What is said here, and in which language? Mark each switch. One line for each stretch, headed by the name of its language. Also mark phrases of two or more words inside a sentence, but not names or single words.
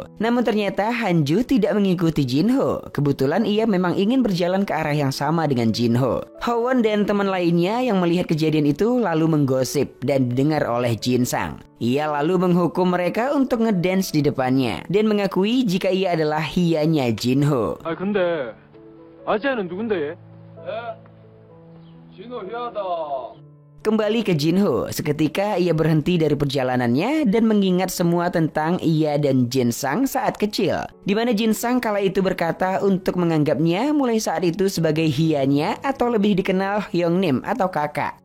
Indonesian: Namun ternyata Han-ju tidak mengikuti Jin Ho. Kebetulan ia memang ingin berjalan ke arah yang sama dengan Jin Ho. Ho Won dan teman lainnya yang melihat kejadian itu lalu menggosip dan didengar oleh Jin Sang. Ia lalu menghukum mereka untuk ngedance di depannya dan mengakui jika ia adalah hianya Jin Ho.
Korean: 근데 아재는 누군데? 진호 희하다.
Indonesian: Kembali ke Jin Ho, seketika ia berhenti dari perjalanannya dan mengingat semua tentang ia dan Jin Sang saat kecil. Di mana Jin Sang kala itu berkata untuk menganggapnya mulai saat itu sebagai hianya atau lebih dikenal Hyongnim atau kakak.